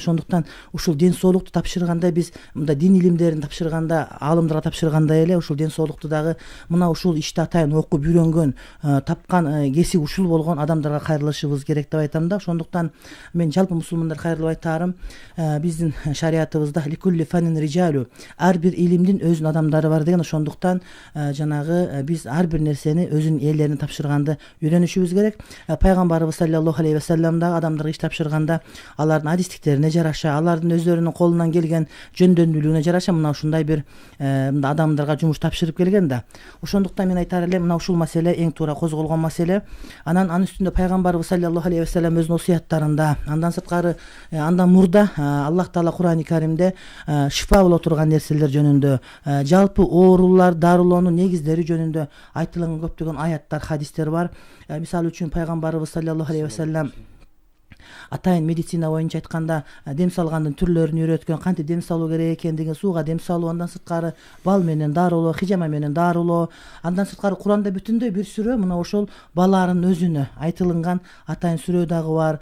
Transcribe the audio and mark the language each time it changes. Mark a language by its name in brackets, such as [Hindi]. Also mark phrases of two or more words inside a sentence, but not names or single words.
[Kyrgyz] Ошондуктан ушул ден соолукту тапшырганда, биз мындай дин илимдерин тапшырганда, аалымдарга тапшыргандай эле ушул ден соолукту дагы мына ушул ишти атайын окуп үйрөнгөн, тапкан кесип ушул болгон адамдарга кайрылышыбыз керек деп айтам да. Ошондуктан мен жалпы мусулмандар кайрылып айтарым, биздин шариятыбызда [Arabic] لكل فن رجال, [Kyrgyz] ар бир илимдин өзүнүн адамдары бар деген. Ошондуктан жанагы биз ар бир нерсени өзүнүн ээлерине тапшырганды үйрөнүшүбүз керек. Пайгамбарыбыз [Arabic] صلى الله عليه وسلم [Kyrgyz] да адамдарга иш тапшырганда алардын адистиктерине жараша, алардын өздөрүнүн колунан келген жөндөмдүүлүгүнө жараша мына ушундай бир адамдарга жумуш тапшырып келген да. Ошондуктан мен айтар элем, мына ушул маселе эң туура козголгон маселе. Анан анын үстүндө пайгамбарыбыз [Arabic] صلى الله عليه وسلم [Kyrgyz] өзүнүн осуяттарында, андан сырткары андан мурда Аллах Таала Кур'ани Каримде шифа боло турган нерселер жөнүндө, жалпы оорулар дарылоонун негиздери жөнүндө айтылган көптөгөн аяттар, хадистер бар. Мисалы үчүн пайгамбарыбыз [Arabic] صلى الله عليه وسلم [Kyrgyz] атайын медицина боюнча айтканда дем салгандын түрлөрүн үйрөткөн, кантип дем салуу керек экендигин, сууга дем салуу, андан сырткары бал менен дарылоо, хижама менен дарылоо, андан сырткары Куранда бүтүндөй бир сүрө мына ошол баланын өзүнө айтылган атайын сүрө дагы бар.